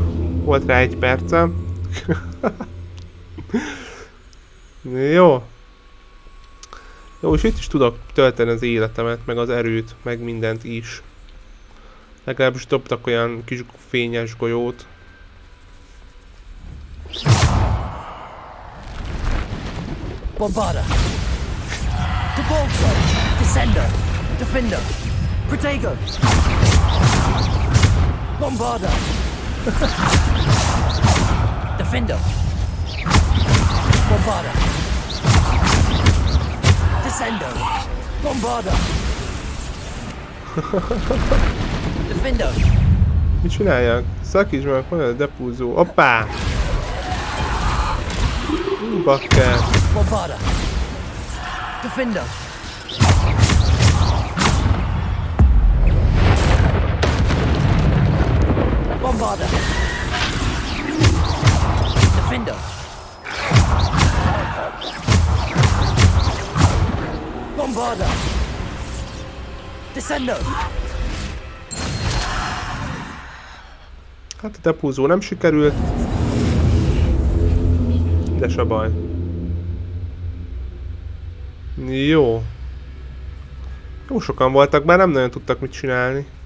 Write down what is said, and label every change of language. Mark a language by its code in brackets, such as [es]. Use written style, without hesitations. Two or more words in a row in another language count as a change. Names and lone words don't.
[hu] Volt rá 1 percem. Jó. Jó, és itt is tudok tölteni az életemet, meg az erőt, meg mindent is. Legalábbis dobtak olyan kis fényes golyót. Bombarda. Debolso. Descender. Defender. Protego. Bombarda. Defender. Bombarda. Descender. Bombarda. Defender. Mit csináljak? Szakíts meg, van a depuzó. Hoppá! Bakker. Bombarda. Defender. Bombarda. Defender. Bombarda. Descender. Hát a depuzó nem sikerült. De se baj. Jó. Jó sokan voltak, bár nem nagyon tudtak mit csinálni.